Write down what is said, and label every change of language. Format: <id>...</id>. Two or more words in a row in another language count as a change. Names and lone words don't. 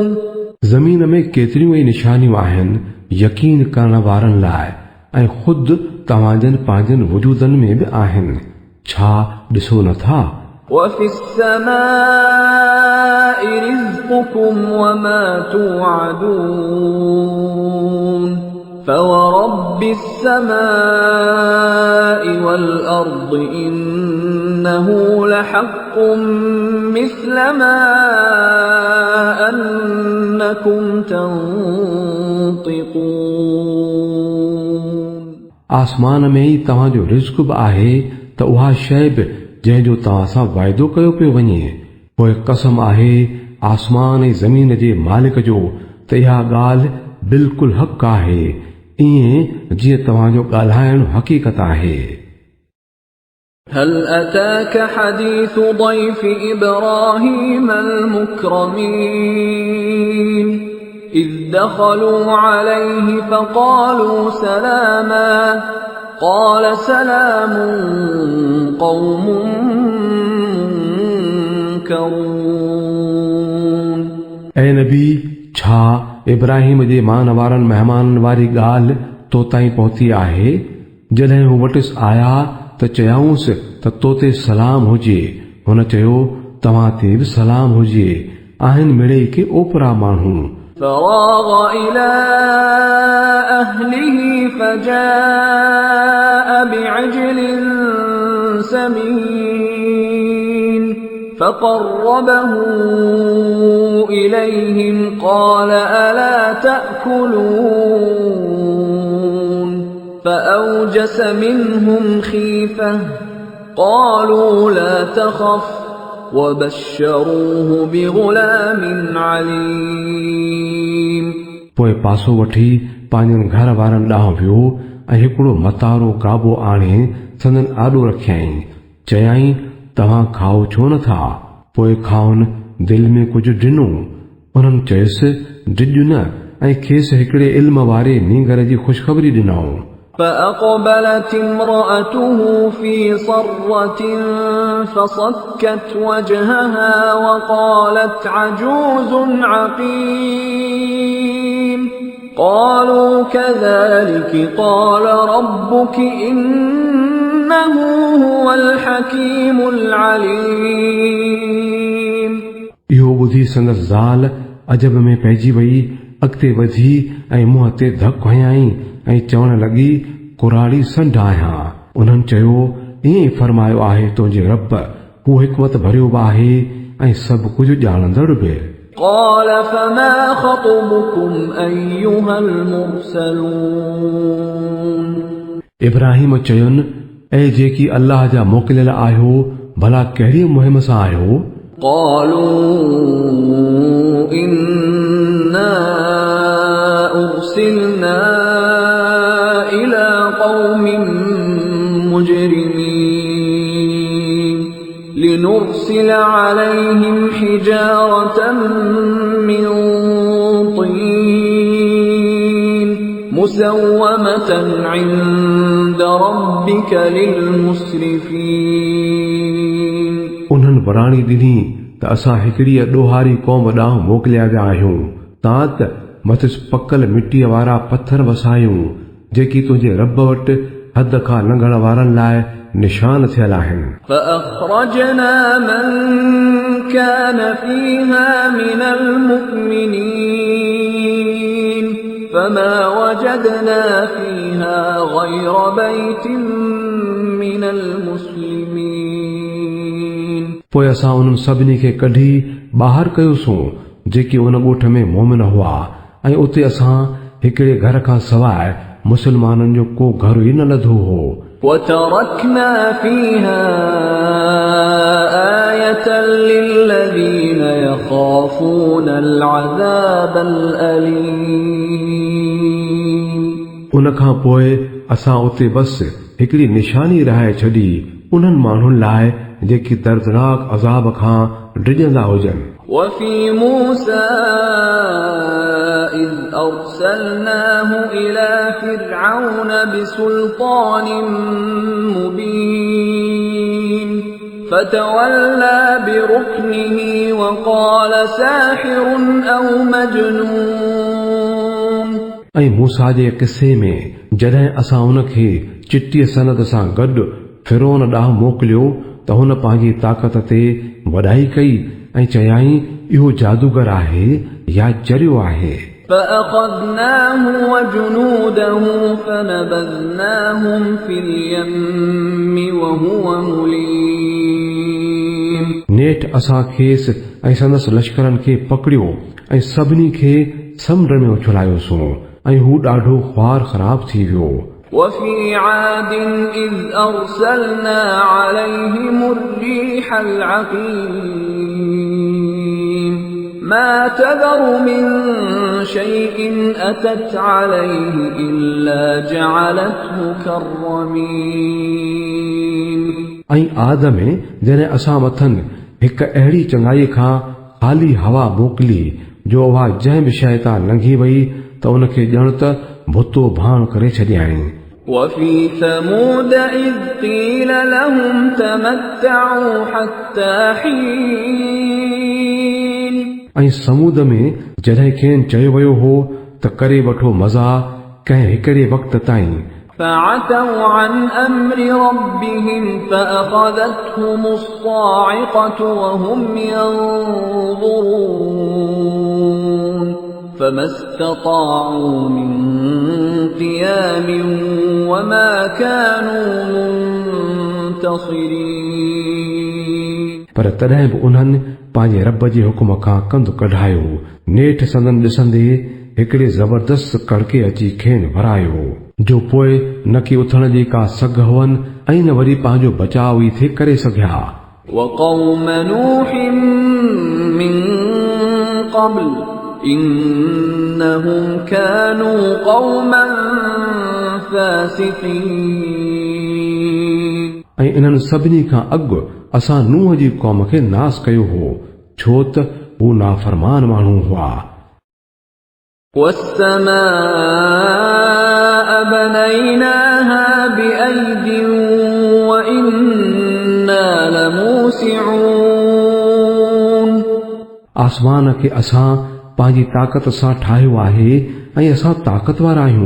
<sd>ज़मीन में केतिरियूं ई निशानियूं आहिनि यकीन करण वारनि लाइ ऐं ख़ुदि तव्हांजनि पंहिंजनि वजूदनि में बि आहिनि, छा ॾिसो नथा?</sd> <ar>وفي السماء رزقكم وما توعدون فورب السماء والأرض إنه لحق مثل ما أنكم تنطقون।</ar> <sd>आसमान में ई तव्हांजो रिज़्क़ बि आहे त उहा शइ बि जंहिंजो तव्हां सां वाइदो कयो पियो वञे। पोइ कसम आहे आसमान ऐं ज़मीन जे मालिक जो त इहा ॻाल्हि बिल्कुलु हक़ आहे, ईअं जीअं तव्हांजो ॻाल्हाइण हक़ीक़त आहे।</sd> <ar>هل أتاك حديث ضيف إبراهيم المكرمين إذ دخلوا عليه فقالوا سلاما قال سلام قوم منكرون</ar> <sd>ऐं नबी छा इब्राहिम जे मान वारनि महिमाननि वारी ॻाल्हि तो ताईं पहुती आहे जॾहिं हू वटिसि आया त चयाऊंसि त तो ते सलाम हुजे हुन चयो तव्हां ते बि सलाम हुजे आहिनि मिड़ई के ओपरा माण्हू</sd> <ar>فراغ إلى أهله فجاء بعجل سمين فقربه إليهم قال ألا تأكلون فأوجس منهم خيفة قالوا لا تخف وبشروه بغلام عليم</ar> <sd>पोइ पासो वठी पंहिंजनि घर वारनि ॾांहुं वियो ऐं हिकिड़ो मतारो काबो आणे संदन आॾो रखियईं चयाईं तव्हां खाओ छो नथा पोइ खाउनि दिलि में कुझु ॾिनो उन्हनि चयुसि डिॼु न ऐं खेसि हिकिड़े इल्म वारे नींगर जी ख़ुशख़बरी ॾिनऊं</sd> <ar>فأقبلت امرأته في صرة فصكت وجهها وقالت عجوز عقيم قالوا كذلك قال ربك إنه هو الحكيم العليم</ar> <sd>इहो ॿुधी संदसि ज़ाल अजब में पइजी वई अॻिते वधी ऐं मुंहं ते धक हयाईं ऐं चवण लॻी कुराड़ी संढ आहियां उन्हनि चयो ईअं फरमायो आहे तुंहिंजे रब हू हिकमत भरियो बि आहे ऐं सभु कुझु ॼाणंदड़ बि</sd> <ar>قال فما خطبكم أيها المرسلون</ar> <sd>इब्राहिम चयुनि ऐं जेकी अल्लाह जा मोकिलियल आहियो भला कहिड़ी मुहिम सां आहियो</sd> <ar>قالوا إنا أرسلنا إلى قوم مجرمين لنرسل عليهم حجارة من طين مسومة عند ربك للمسرفين</ar> <sd>उन्हनि वराणी ॾिनी त असां हिकिड़ी ॾोहारी क़ौम ॾांहुं मोकिलिया विया आहियूं तां त मथिसि पकल मिटीअ वारा पत्थर वसायूं जेकी तुंहिंजे रब वटि हद खां लंघण वारनि लाइ निशान थियल आहिनि</sd> <ar>فأخرجنا من كان فيها من المؤمنين فما وجدنا فيها غير بيت من المسلمين</ar> <sd>पोइ असां उन्हनि सभिनी खे कढी ॿाहिरि कयोसीं जेके उन ॻोठ में मोमिन हुआ ऐं उते असां हिकिड़े घर खां सवाइ मुसलमाननि जो को घर ई न लधो हो</sd> <ar>وتركنا فيها آية للذين يخافون العذاب الأليم</ar> <sd>उन खां पोइ असां उते बस हिकिड़ी निशानी रहाए छॾी उन्हनि माण्हुनि लाइ जेकी दर्दनाक अज़ाब खां डिॼंदा हुजनि</sd> <ar>وفي موسى إذ أرسلناه إلى فرعون بسلطان مبين فتولى بركنه وقال ساحر أو مجنون</ar> <sd>ऐं मूसा जे किसे में जॾहिं असां उन खे चिटीअ सनद सां गॾु फिरोन ॾांहुं मोकिलियो त हुन पंहिंजी ताक़त ते वॾाई कई ऐं चयाईं इहो जादूगर आहे या जरियो आहे</sd> <ar>فأخذناه وجنوده فنبذناهم في اليم وهو مليم</ar> <sd>नेठ असां खेसि ऐं संदसि लश्करनि खे पकड़ियो ऐं सभिनी खे समुंड में उछलायोसीं ऐं हू ॾाढो ख्वार ख़राब थी वियो</sd> <ar>وفي عاد إذ أرسلنا عليهم الريح العقيم ما تذر من شيء أتت عليه إلا جعلته كالرميم</ar> <sd>ऐं आद में जॾहिं असां मथनि हिक अहिड़ी चङाई खां ख़ाली हवा मोकिली जो उहा जंहिं बि शइ तां लंघी वई त उनखे ॼण त भुतो भाण करे छॾियईं।</sd> <ar>وفي ثمود إذ قيل لهم تمتعوا حتى حين</ar> <sd>ऐं समूद में जॾहिं खेनि चयो वियो हो त करे वठो मज़ा कंहिं हिकिड़े वक़्त ताईं,</sd> <ar>فعتوا عن أمر ربهم فأخذتهم الصاعقة وهم ينظرون فما استطاعوا من قيام وما كانوا منتصرين।</ar> <sd>पर तॾहिं बि उन्हनि पंहिंजे रब जे हुकुम खां कंधु कढायो, नेठि संदन ॾिसंदे हिकिड़े ज़बरदस्त कड़के अची खेनि भरायो जो पोइ न की उथण जी का सघ हुअनि ऐं न वरी पंहिंजो बचाव ई थे करे सघिया।</sd> <ar>وقوم نوح من قبل إنهم كانوا قوما فاسقين।</ar> <sd>ऐं इन्हनि सभिनी खां अॻु असां नूह जी क़ौम खे नास कयो हो, छो त हू नाफ़रमान माण्हू हुआ।</sd> <ar>والسماء بنيناها بأيد وإنا لموسعون।</ar> <sd>आसमान खे असां पंहिंजी ताक़त सां ठाहियो आहे ऐं असां ताक़तवर आहियूं।</sd>